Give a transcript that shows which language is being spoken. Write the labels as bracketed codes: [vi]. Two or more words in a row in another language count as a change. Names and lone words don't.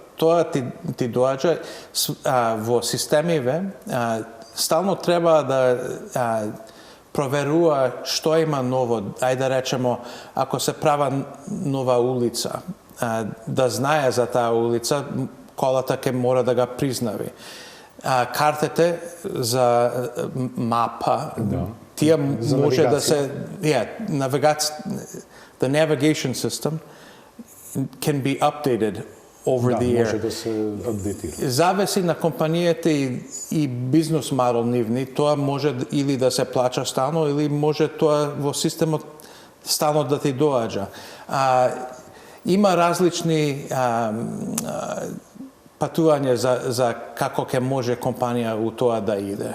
[mk] Тоа ти доаѓа во системиве, стално треба да проверува што има ново. Ајде да речемо, ако се права нова улица, да знае за таа улица, колата ќе мора да га признави. Картите за мапа, тие може да се... [en] The navigation system can be updated over the air. [mk] Може да се апдейтира. Зависи на компаниите и бизнес модел нивни, тоа може или да се плаќа стално, или може тоа во системот стално да ти доаѓа. Има различни патување за како ќе може компанија у тоа да иде.